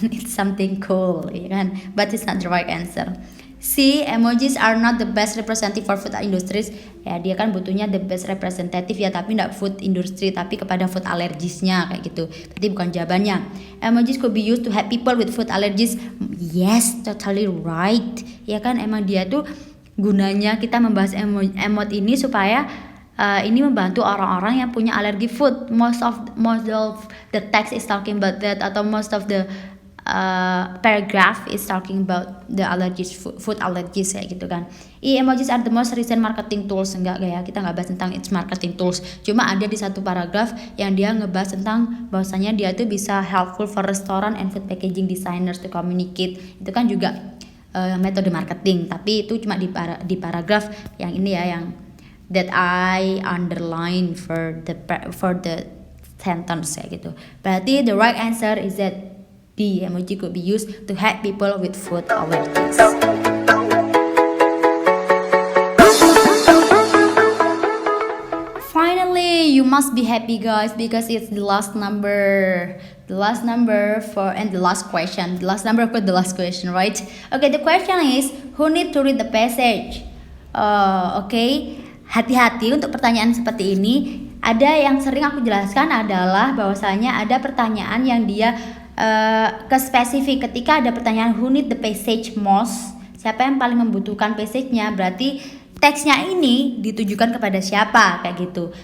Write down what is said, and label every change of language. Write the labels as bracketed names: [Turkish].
[English] It's something cool, [Indonesian] ya kan? [English] But it's not the right answer. C, emojis are not the best representative for food industries. [Indonesian] Ya, dia kan butuhnya [English] the best representative [Indonesian] ya, tapi tidak food industry, tapi kepada food allergiesnya kayak gitu. Tadi bukan jawabannya. [English] Emojis could be used to help people with food allergies. Yes, totally right. [Indonesian] Ya kan, emang dia tuh gunanya kita membahas emot ini supaya ini membantu orang-orang yang punya alergi food. [English] Most of the text is talking about that, atau most of the paragraph is talking about the allergies, food allergies [Indonesian] kayak gitu kan. [English] Emojis are the most recent marketing tools. [Indonesian] Enggak ya, kita nggak bahas tentang its marketing tools. Cuma ada di satu paragraf yang dia ngebahas tentang bahwasanya dia tuh bisa [English] helpful for restaurant and food packaging designers to communicate. [Indonesian] Itu kan juga metode marketing, tapi itu cuma di paragraf yang ini ya, yang [English] that I underline for the sentence [Indonesian] kayak gitu. [English] Berarti the right answer is that D, emoji could be used to help people with food allergies. Finally, you must be happy guys, because it's the last number for and the last question. The last number for the last question, right? Okay, the question is, who need to read the passage? [Indonesian] Okay, hati-hati untuk pertanyaan seperti ini. Ada yang sering aku jelaskan adalah bahwasanya ada pertanyaan yang dia ke spesifik. Ketika ada pertanyaan [English] who need the passage most, [Indonesian] siapa yang paling membutuhkan passage-nya, berarti teksnya ini ditujukan kepada siapa kayak gitu.